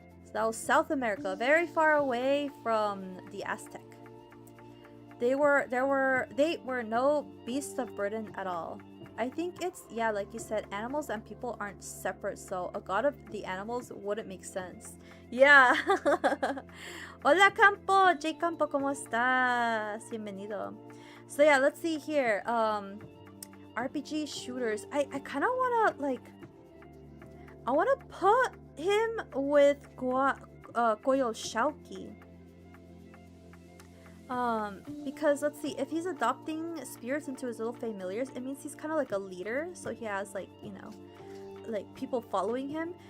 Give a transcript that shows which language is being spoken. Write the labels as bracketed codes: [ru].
[en] So that was South America, very far away from the Aztec. They were no beasts of burden at all. I think it's, yeah, like you said, animals and people aren't separate, so a god of the animals wouldn't make sense. Yeah. [es] Hola Campo, J Campo, ¿cómo estás? Bienvenido. [en] So yeah, let's see here. RPG shooters. I kind of want to like, I want to put him with Koyo Shauki. Because let's see, if he's adopting spirits into his little familiars, it means he's kind of like a leader, so he has like, you know, like people following him.